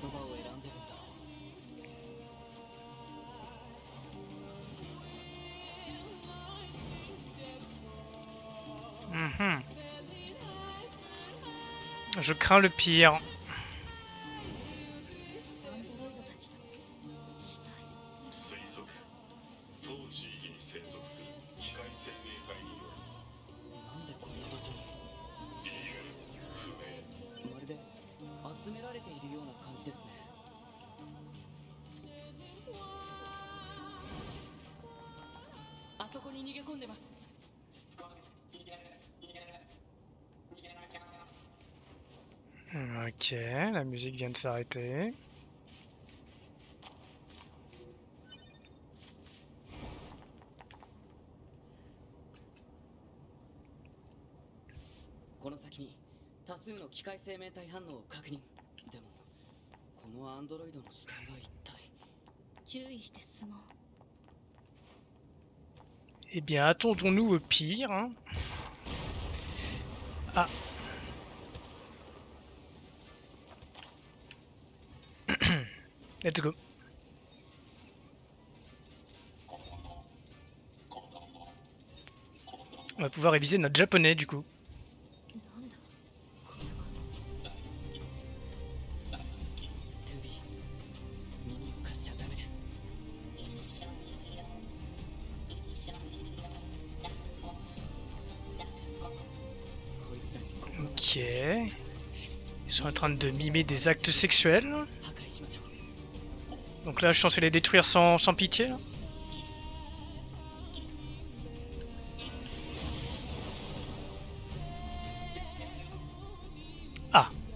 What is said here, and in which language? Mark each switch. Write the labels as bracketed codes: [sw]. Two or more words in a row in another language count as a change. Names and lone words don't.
[ja] 言葉を選んでるんだ Mhm. [fr] Je crains le pire. [ja] アンドロイドたちの死体。推測当地域に生息する機械生命体によるなんでこんな場所に理由不明まるで集められているような感じですねあそこに逃げ込んでます [fr] Ok, la musique vient de s'arrêter. Dans cette direction, il y a plusieurs de ces machines [ja] 反応を確認。でも、このアンドロイドの死体は一体。注意して進もう。 [fr] Eh bien, attendons-nous au pire. Hein. [en] Ah. Let's go. [fr] On va pouvoir réviser notre japonais du coup. [ja] なんだこれは。トゥービー、耳を貸しちゃダメです。こいつらにここ [fr] Ok. Ils sont en train de mimer des actes sexuels. [ja] 破壊しましょう。 [fr] Donc là, je suis censé les détruire sans pitié. Là. Ah.